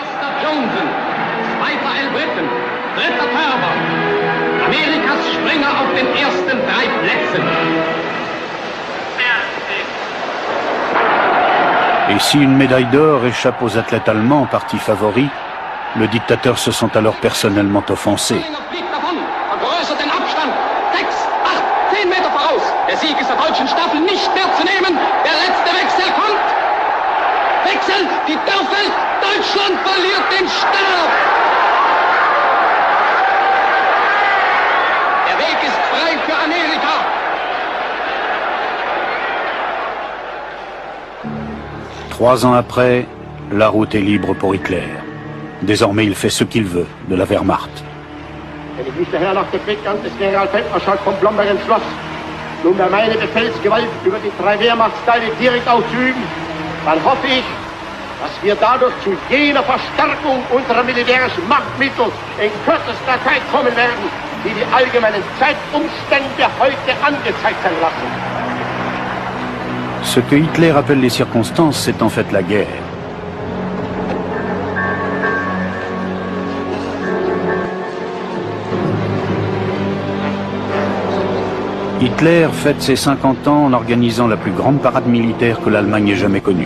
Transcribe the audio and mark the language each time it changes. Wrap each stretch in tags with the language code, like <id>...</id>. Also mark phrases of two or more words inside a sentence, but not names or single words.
<fr>Et si une médaille d'or échappe aux athlètes allemands, partis favoris, le dictateur se sent alors personnellement offensé.</fr> <de>Der Sieg ist der deutschen Staffel nicht mehr zu nehmen. Der letzte Wechsel kommt. Wechsel, die Dörfel. Deutschland verliert den Stab. Der Weg ist frei für Amerika.</de> <fr>Trois ans après, la route est libre pour Hitler. Désormais, il fait ce qu'il veut de la Wehrmacht.</fr> <de>Wenn ich nicht der Herr nach dem Weggang des Generalfeldmarschalls von Blomberg entschloss, nunmehr meine Befehlsgewalt über die 3 Wehrmachtsteile direkt auszuüben, dann hoffe ich, dass wir dadurch zu jener Verstärkung unserer militärischen Machtmittel in kürzester Zeit kommen werden, die die allgemeinen Zeitumstände heute angezeigt sein lassen.</de> <fr>Ce que Hitler appelle les circonstances, c'est en fait la guerre. Hitler fête ses 50 ans en organisant la plus grande parade militaire que l'Allemagne ait jamais connue.</fr>